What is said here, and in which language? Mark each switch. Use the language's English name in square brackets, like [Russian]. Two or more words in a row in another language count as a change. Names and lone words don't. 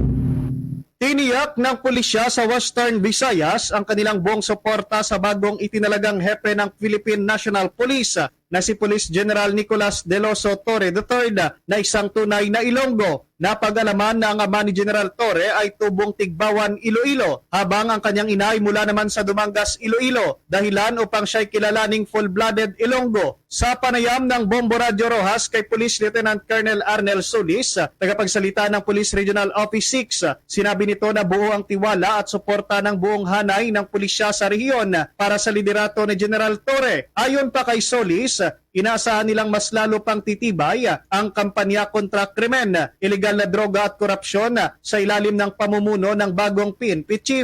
[Filipino] Tiniyak ng pulisya sa Western Visayas ang kanilang buong suporta sa bagong itinalagang hepe ng Philippine National Police na si Police General Nicolas Deloso Torre III na isang tunay na Ilonggo. Napag-alaman na ang ama ni General Torre ay tubong Tigbawan, Iloilo, habang ang kanyang ina ay mula naman sa Dumangas, Iloilo, dahilan upang siya'y kilalaning full-blooded Ilonggo. Sa panayam ng Bombo Radio Rojas kay Police Lieutenant Colonel Arnel Solis, tagapagsalita ng Police Regional Office 6, sinabi nito na buo ang tiwala at suporta ng buong hanay ng pulisya sa rehiyon para sa liderato ni General Torre. Ayon pa kay Solis, inaasahan nilang mas lalo pang titibay ang kampanya kontra krimen, illegal na droga at korupsyon sa ilalim ng pamumuno ng bagong PNP Chief.